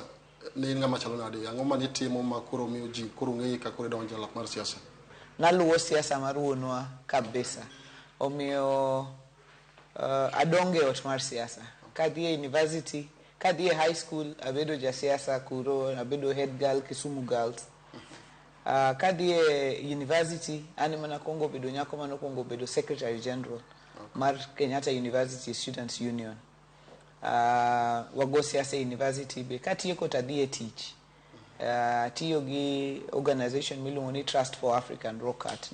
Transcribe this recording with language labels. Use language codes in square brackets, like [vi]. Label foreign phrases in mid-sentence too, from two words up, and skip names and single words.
[luo] Ne in ng'ama chalo nade? Ang'o ma nitimo ma koro miyo ji koro ng'eyi ka koro idonje lak mar siasa? Naluwo siasa mar wuonwa kabisa. Omiyo adonge ot mar siasa. Kadhi e university, kadhi e high school, abedo ja siasa kuro, abedo [en] head girl [luo] Kisumu Girls. Kadhi e university, ani mana kongo bedo nyako mano kongo bedo [en] secretary general [luo] mar Kenyatta University Students Union. Wago siasa e university be katieko tadhi e tich. Tiyo gi organization miluongo ni Trust for African Rock Art.